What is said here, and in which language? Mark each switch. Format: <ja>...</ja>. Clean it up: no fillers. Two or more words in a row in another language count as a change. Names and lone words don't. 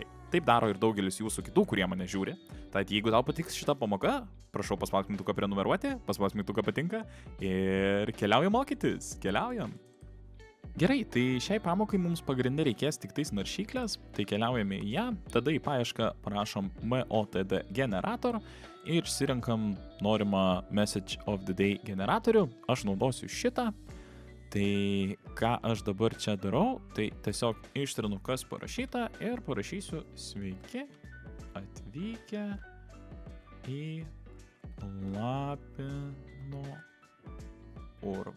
<lt>Taip daro ir daugelis jūsų kitų, kurie mane žiūri. Tad jeigu tau patiks šitą pamoką, prašau paspausk mygtuką prenumeruoti, paspausk mygtuką patinka ir keliaujam mokytis, keliaujam. Gerai, tai šiai pamokai mums pagrindė reikės tik tais naršyklės, tai keliaujame į ją, tada į paiešką parašom</lt> <en>MOTD generator</en> <lt>ir išsirenkam norimą</lt> <en>message of the day</en> <lt>generatorių. Aš naudosiu šitą. Tai ką aš dabar čia darau, tai tiesiog ištrinu, kas parašyta ir parašysiu sveiki atvykę į Lapino urvą.</lt>